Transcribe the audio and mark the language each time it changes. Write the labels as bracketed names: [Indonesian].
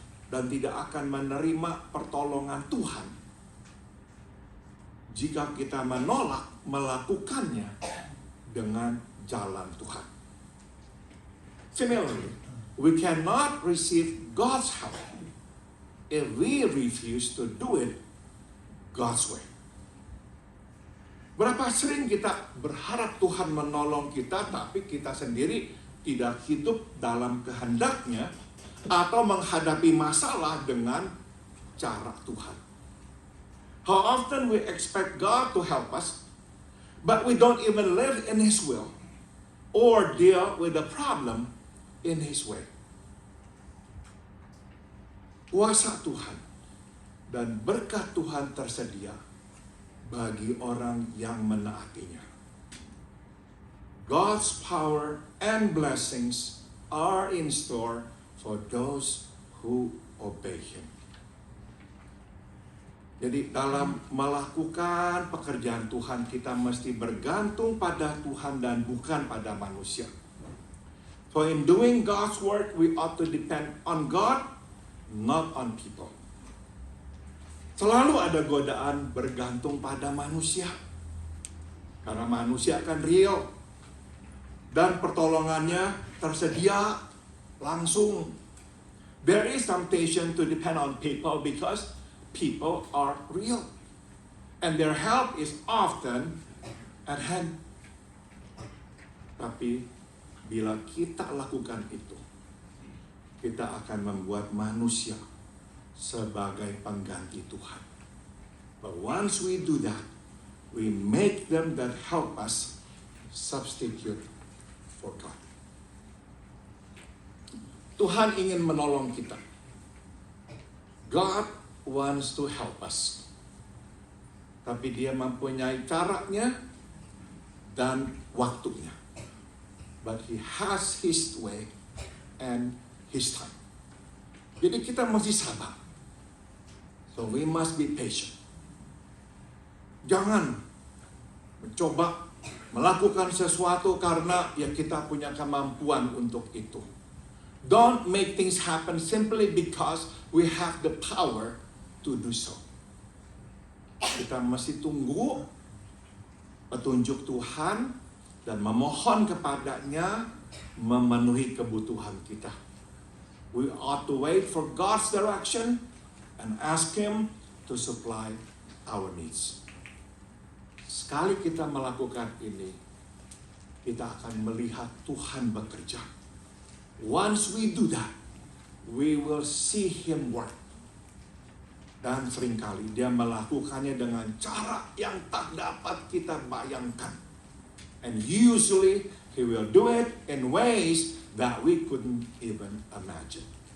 [Indonesian] dan tidak akan menerima pertolongan Tuhan jika kita menolak melakukannya dengan jalan Tuhan. [English] Similarly, we cannot receive God's help if we refuse to do it God's way. [Indonesian] Berapa sering kita berharap Tuhan menolong kita, tapi kita sendiri tidak hidup dalam kehendaknya atau menghadapi masalah dengan cara Tuhan. [English] How often we expect God to help us, but we don't even live in His will or deal with the problem in His way. [Indonesian] Kuasa Tuhan dan berkat Tuhan tersedia bagi orang yang menaatinya. [English] God's power and blessings are in store for those who obey Him. [Indonesian] Jadi dalam melakukan pekerjaan Tuhan, kita mesti bergantung pada Tuhan dan bukan pada manusia. [English] So in doing God's work, we ought to depend on God, not on people. [Indonesian] Selalu ada godaan bergantung pada manusia. Karena manusia akan real. Dan pertolongannya tersedia langsung. [English] There is temptation to depend on people because people are real. And their help is often at hand. [Indonesian] Tapi bila kita lakukan itu, kita akan membuat manusia sebagai pengganti Tuhan. [English] But once we do that, we make them that help us substitute for God. [Indonesian] Tuhan ingin menolong kita. [English] God wants to help us. [Indonesian] Tapi Dia mempunyai caranya dan waktunya. [English] But He has His way and His time. [Indonesian] Jadi kita mesti sabar. [English] So we must be patient. [Indonesian] Jangan mencoba melakukan sesuatu karena ya kita punya kemampuan untuk itu. [English] Don't make things happen simply because we have the power to do so. [Indonesian] Kita mesti tunggu petunjuk Tuhan dan memohon kepadanya memenuhi kebutuhan kita. [English] We ought to wait for God's direction and ask Him to supply our needs. [Indonesian] Sekali kita melakukan ini, kita akan melihat Tuhan bekerja. [English] Once we do that, we will see Him work. [Indonesian] Dan seringkali Dia melakukannya dengan cara yang tak dapat kita bayangkan. [English] And usually He will do it in ways that we couldn't even imagine.